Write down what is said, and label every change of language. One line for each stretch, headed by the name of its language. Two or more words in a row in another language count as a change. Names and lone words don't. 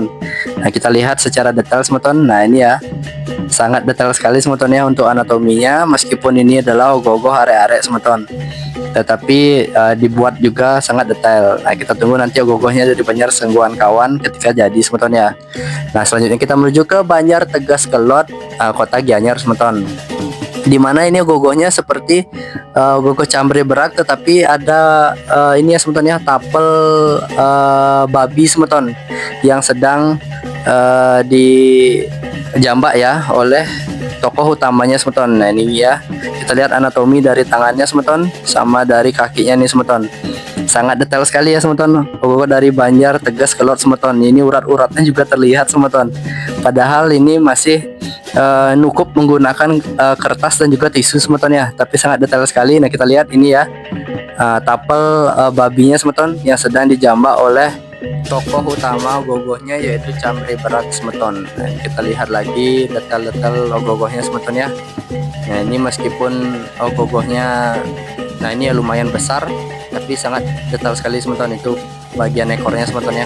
Indonesian: Nah kita lihat secara detail semeton. Nah ini ya sangat detail sekali semeton ya untuk anatominya, meskipun ini adalah ogoh-ogoh are-are semeton, tetapi dibuat juga sangat detail. Nah kita tunggu nanti ogoh-ogohnya dari Banjar Sengguan Kawan ketika jadi semeton ya. Nah selanjutnya kita menuju ke Banjar Tegas Kelot Kota Gianyar semeton, di mana ini ogoh-ogohnya seperti ogoh-ogoh cambre berak, tetapi ada ini ya semeton ya, tapel babi semeton yang sedang dijambak ya oleh tokoh utamanya semeton. Nah ini ya kita lihat anatomi dari tangannya semeton sama dari kakinya nih semeton, sangat detail sekali ya semeton. Ogoh-ogoh dari Banjar Tegas Kelot semeton, ini urat-uratnya juga terlihat semeton, padahal ini masih nukup menggunakan kertas dan juga tisu semeton ya, tapi sangat detail sekali. Nah kita lihat ini ya tapel babinya semeton yang sedang dijambak oleh tokoh utama ogoh-ogohnya, yaitu cambre berak semeton. Nah kita lihat lagi detail-detail ogoh-ogohnya semeton ya. Nah ini meskipun ogoh-ogohnya nah ini ya lumayan besar, tapi sangat detail sekali semeton, itu bagian ekornya semeton ya.